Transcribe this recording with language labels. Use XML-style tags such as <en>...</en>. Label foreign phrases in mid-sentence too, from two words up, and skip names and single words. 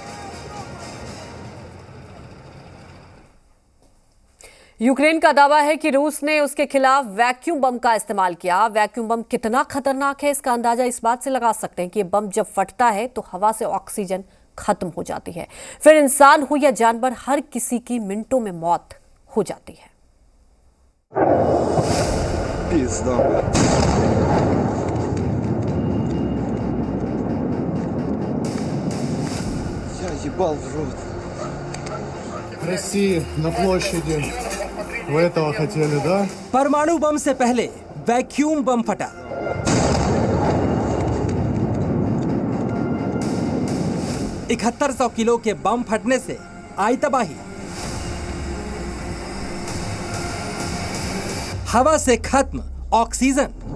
<hi>यूक्रेन का दावा है कि रूस ने उसके खिलाफ वैक्यूम बम का इस्तेमाल किया। वैक्यूम बम कितना खतरनाक है इसका अंदाजा इस बात से लगा सकते हैं कि ये बम जब फटता है तो हवा से ऑक्सीजन खत्म हो जाती है, फिर इंसान हो या जानवर हर किसी की मिनटों में मौत हो जाती है।</hi> <ru>России на площади. Вы этого хотели, да?</ru> <hi>परमाणु बम से पहले वैक्यूम बम फटा। इकहत्तर 100 किलो के बम फटने से आई तबाही। हवा से खत्म ऑक्सीजन।</hi>